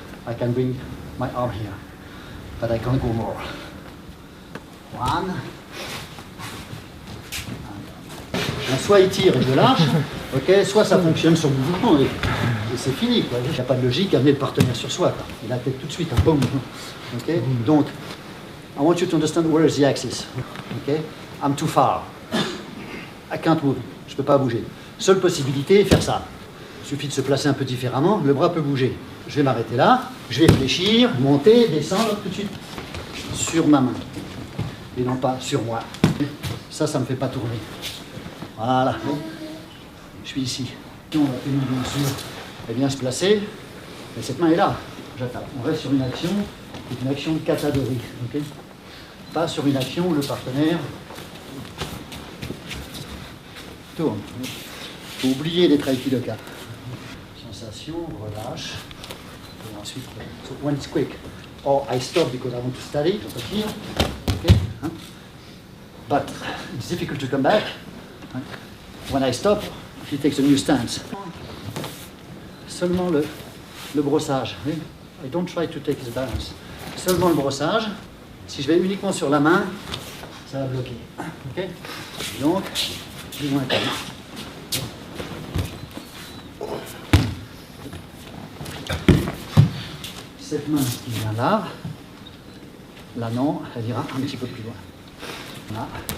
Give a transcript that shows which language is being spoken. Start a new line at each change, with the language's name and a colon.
English: I can bring my arm here, but I can't go more. One.
French: Soit il tire et je lâche, okay, soit ça fonctionne sur le mouvement et c'est fini. Il n'y a pas de logique à amener le partenaire sur soi. Quoi. Il a la tête tout de suite. Hein, boum.
English: Okay?
French: Donc,
English: I want you to understand where is the axis. Okay? I'm too far. I can't move.
French: Je ne peux pas bouger. Seule possibilité, faire ça. Il suffit de se placer un peu différemment, le bras peut bouger. Je vais m'arrêter là, je vais fléchir, monter, descendre tout de suite sur ma main. Et non pas sur moi. Ça ne me fait pas tourner. Voilà. Je suis ici. On va tenir bien sûr et bien se placer. Et cette main est là. J'attaque. On reste sur une action qui est une action de catégorie. Okay? Pas sur une action où le partenaire tourne. Il faut oublier d'être aikidoka. Sensation, relâche. Et ensuite,
English: so when it's quick, or I stop because I want to study, here, okay, hein? But it's difficult to come back.
French: Hein?
English: When I stop, he takes a new stance.
French: Seulement le brossage. Oui?
English: I don't try to take his balance.
French: Seulement le brossage. Si je vais uniquement sur la main, ça va bloquer. Okay? Donc, plus loin quand même. Cette main qui vient là non, elle ira un petit peu plus loin. Là.